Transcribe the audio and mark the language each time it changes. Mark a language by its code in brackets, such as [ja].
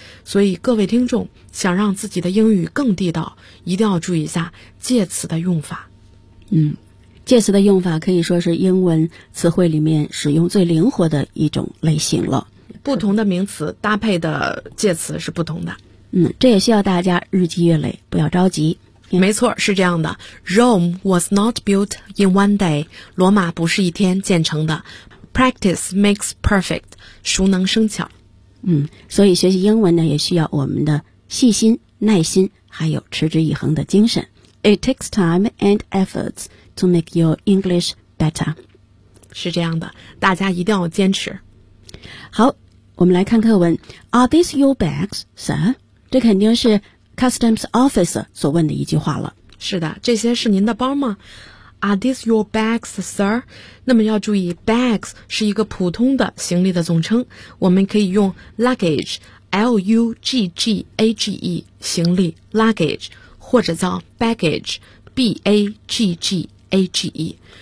[zh] 所以各位听众想让自己的英语更地道，一定要注意一下介词的用法。介词的用法可以说是英文词汇里面使用最灵活的一种类型了，不同的名词搭配的介词是不同的。这也需要大家日积月累，不要着急。没错，是这样的。 [en] Rome was not built in one day, [zh] 罗马不是一天建成的。 [en] Practice makes perfect, [zh] 熟能生巧。所以学习英文呢，也需要我们的细心、耐心，还有持之以恒的精神。 [en] It takes time and efforts to make your English better. [zh] 是这样的，大家一定要坚持。好，我们来看课文。 [en] Are these your bags, sir? [zh] 这肯定是 customs officer 所问的一句话了。是的，这些是您的包吗？ [en] Are these your bags, sir? [zh] 那么要注意 bags 是一个普通的行李的总称，我们可以用 luggage, L-U-G-G-A-G-E, 行李 luggage, 或者叫 baggage, B-A-G-G-A-G-E。